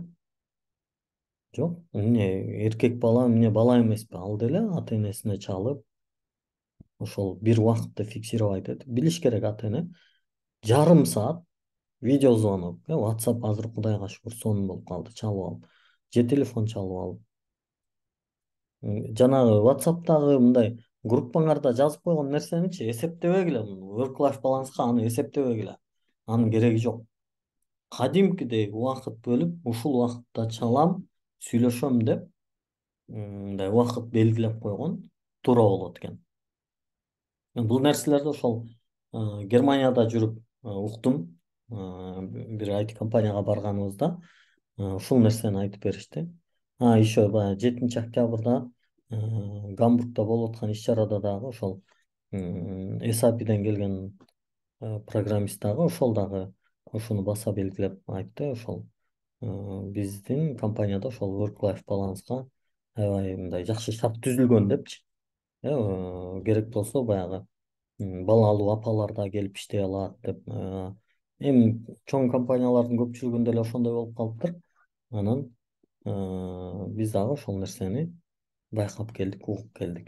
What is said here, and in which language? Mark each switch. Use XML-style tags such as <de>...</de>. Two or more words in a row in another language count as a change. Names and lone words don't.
<ky>Жок, эмне эркек бала эмне бала эмеспи, ал деле ата энесине чалып, ошол бир убакытты фиксировать этип билиш керек ата эне. Жарым саат видеозвонок, WhatsApp азыр кудайга шүгүр сонун болуп калды, чалып алып, же телефон чалып алып. Жанагы WhatsApp'тагы мындай группаңарда жазып койгон нерсеничи эсептебегиле,</ky> <en>work life</en> <ky>баланска аны эсептебегиле. Анын кереги жок. Кадимкидей убакыт бөлүп, ушул убакытта чалам, сүйлөшөм деп, мындай убакыт белгилеп койгон туура болот экен. Бул нерселерди ошол Германияда жүрүп уктум. Бир IT компанияга барганыбызда ушул нерсени айтып беришти. Еще баягы 7 октябрда Гамбургда болуп аткан иш чарада дагы ошол SAP'ден келген программист дагы ошол дагы ошону баса белгилеп айтты. Ошол биздин компанияда ошол</ky> <en>work life</en> <ky>баланска аябай мындай жакшы шарт түзүлгөн депчи. Керек болсо баягы балалуу апалар да келип иштей алат деп. Эми чоң компаниялардын көпчүлүгүндө эле ошондой болуп калыптыр. Анан биз дагы ошол нерсени байкап келдик, угуп келдик.</ky>